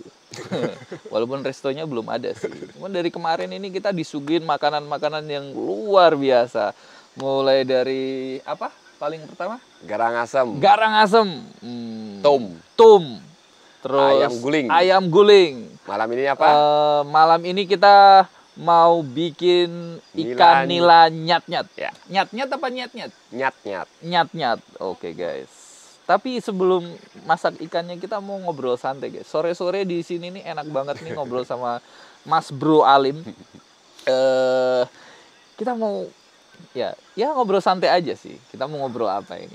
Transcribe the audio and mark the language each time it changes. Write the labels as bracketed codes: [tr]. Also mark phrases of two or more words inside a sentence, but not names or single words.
[id] Walaupun restonya belum ada sih. Cuman dari kemarin ini kita disuguhin makanan-makanan yang luar biasa. Mulai dari apa? Paling pertama? Garang asam, Garang asem. Tum. Terus ayam guling. Ayam guling. Malam ini apa? Malam ini kita mau bikin ikan nila nyat-nyat. Ya. Nyat-nyat apa nyat-nyat? Nyat-nyat. Nyat-nyat. Oke, guys. Tapi sebelum masak ikannya kita mau ngobrol santai, guys. Sore-sore di sini nih enak banget nih ngobrol sama Mas Bro Alim. Kita mau ya ngobrol santai aja sih. Kita mau ngobrol apa ini?